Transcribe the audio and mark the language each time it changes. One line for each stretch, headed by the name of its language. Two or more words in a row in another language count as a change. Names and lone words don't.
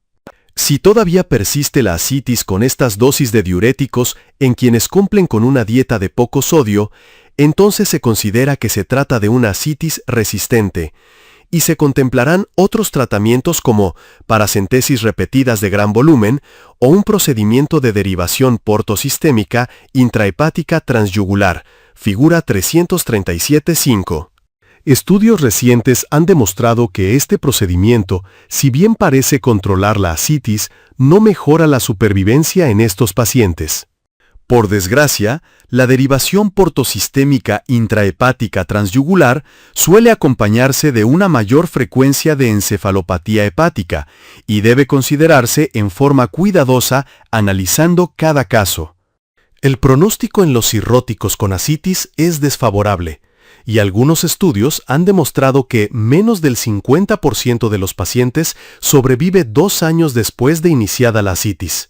Spanish: Si todavía persiste la ascitis con estas dosis de diuréticos en quienes cumplen con una dieta de poco sodio, entonces se considera que se trata de una ascitis resistente, y se contemplarán otros tratamientos como paracentesis repetidas de gran volumen o un procedimiento de derivación portosistémica intrahepática transyugular, figura 337-5. Estudios recientes han demostrado que este procedimiento, si bien parece controlar la ascitis, no mejora la supervivencia en estos pacientes. Por desgracia, la derivación portosistémica intrahepática transyugular suele acompañarse de una mayor frecuencia de encefalopatía hepática y debe considerarse en forma cuidadosa analizando cada caso. El pronóstico en los cirróticos con ascitis es desfavorable, y algunos estudios han demostrado que menos del 50% de los pacientes sobrevive 2 años después de iniciada la ascitis.